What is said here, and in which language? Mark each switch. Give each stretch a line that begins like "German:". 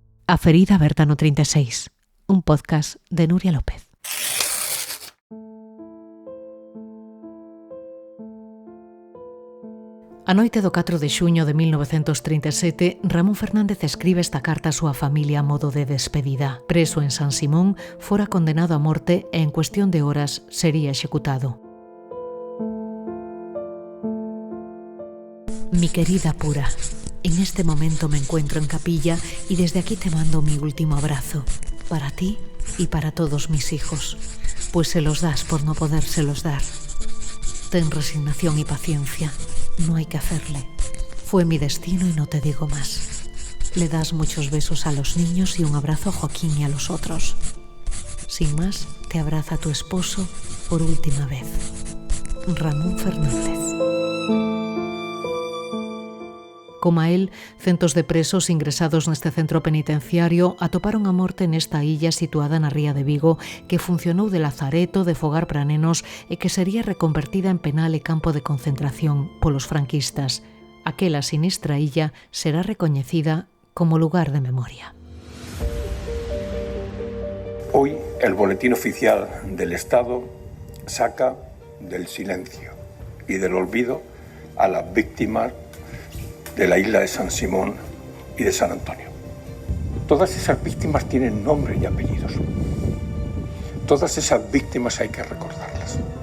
Galician: A ferida aberta no 36, un podcast de Nuria López. A noite do 4 de xuño de 1937, Ramón Fernández escribe esta carta á súa familia a modo de despedida. Preso en San Simón, fora condenado a morte e en cuestión de horas sería executado.
Spanish: Mi querida Pura, en este momento me encuentro en capilla y desde aquí te mando mi último abrazo, para ti y para todos mis hijos, pues se los das por no podérselos dar. Ten resignación y paciencia, no hay que hacerle. Fue mi destino y no te digo más. Le das muchos besos a los niños y un abrazo a Joaquín y a los otros. Sin más, te abraza tu esposo por última vez. Ramón Fernández.
Galician: Como a él, centos de presos ingresados neste centro penitenciario atoparon a morte nesta illa situada na ría de Vigo que funcionou de lazareto, de fogar para nenos e que sería reconvertida en penal e campo de concentración polos franquistas. Aquela sinistra illa será recoñecida como lugar de memoria.
Spanish: Hoy el Boletín Oficial del Estado saca del silencio y del olvido a las víctimas de la isla de San Simón y de San Antonio. Todas esas víctimas tienen nombre y apellidos. Todas esas víctimas hay que recordarlas.